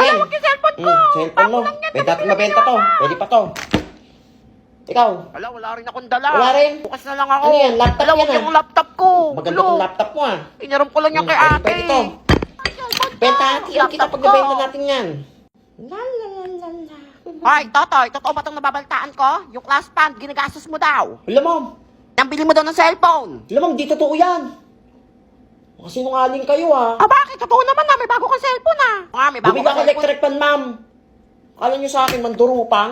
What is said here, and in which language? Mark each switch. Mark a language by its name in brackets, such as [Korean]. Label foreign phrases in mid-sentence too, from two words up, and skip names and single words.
[Filipino] Hala, wag yung cellphone ko. Cellphone mo. Bago lang yan, Pwede natin nabili mabenta lang to. yan. Pwede pa to. Ikaw. Hala, wala rin akong dala. Wala rin? Bukas na lang ako. Ano yan? Laptop Hala, yan, wag ah. yung laptop ko. Maganda Ulo. tong laptop mo ah. Inaram ko lang yan kay Pwede, ate. pwede to. Ay, cellphone ko. Benta natin. Kita Laptop pag ko. nabenta natin yan. La la la la la. Hoy, Totoy, totoo ba itong nababaltaan ko? Yung class fund, ginagastos mo daw. Alam mo. Nang bili mo daw ng cellphone. Alam mo, di totoo yan. Kasi sinungaling kayo ah. Ah, bakit? Totoo naman na, may bago kang cellphone ah. Ah, may bago Bumili kang ako cellphone. [English] electric pan, ma'am. [Filipino] Kala nyo sa akin, mandurupang?